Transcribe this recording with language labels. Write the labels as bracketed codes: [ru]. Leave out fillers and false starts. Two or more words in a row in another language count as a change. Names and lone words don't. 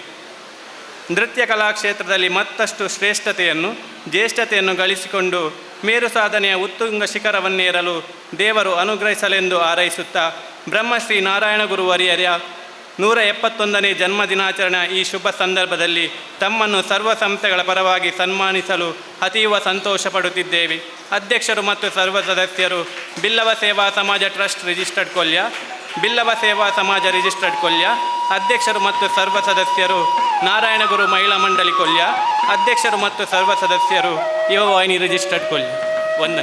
[kn] ನೃತ್ಯ ಕಲಾ ಕ್ಷೇತ್ರದಲ್ಲಿ ಮತ್ತಷ್ಟು ಶ್ರೇಷ್ಠತೆಯನ್ನು, ಜ್ಯೇಷ್ಠತೆಯನ್ನು ಗಳಿಸಿಕೊಂಡು ಮೇರು ಸಾಧನೆಯ ಉತ್ತುಂಗ ಶಿಖರವನ್ನೇರಲು ದೇವರು ಅನುಗ್ರಹಿಸಲೆಂದು ಹಾರೈಸುತ್ತಾ ಬ್ರಹ್ಮಶ್ರೀ ನಾರಾಯಣ ಗುರುವರಿಯರ 171ನೇ ಜನ್ಮದಿನಾಚರಣೆ ಈ ಶುಭ ಸಂದರ್ಭದಲ್ಲಿ ತಮ್ಮನ್ನು ಸರ್ವ ಸಂಸ್ಥೆಗಳ ಪರವಾಗಿ ಸನ್ಮಾನಿಸಲು ಅತೀವ ಸಂತೋಷ ಪಡುತ್ತಿದ್ದೇವೆ. ಅಧ್ಯಕ್ಷರು ಮತ್ತು ಸರ್ವ ಸದಸ್ಯರು ಬಿಲ್ಲವ ಸೇವಾ ಸಮಾಜ ಟ್ರಸ್ಟ್ ರಿಜಿಸ್ಟರ್ಡ್ ಕೊಲ್ಯ, ಬಿಲ್ಲವ ಸೇವಾ ಸಮಾಜ ರಿಜಿಸ್ಟರ್ಡ್ ಕೊಲ್ಯ. ಅಧ್ಯಕ್ಷರು ಮತ್ತು ಸರ್ವ ಸದಸ್ಯರು ನಾರಾಯಣಗುರು ಮಹಿಳಾ ಮಂಡಳಿ ಕೊಲ್ಯ, ಅಧ್ಯಕ್ಷರು ಮತ್ತು ಸರ್ವ ಸದಸ್ಯರು ಯುವವಾಹಿನಿ ರಿಜಿಸ್ಟರ್ಡ್ ಕೊಲ್ಯ. ವಂದನೆ.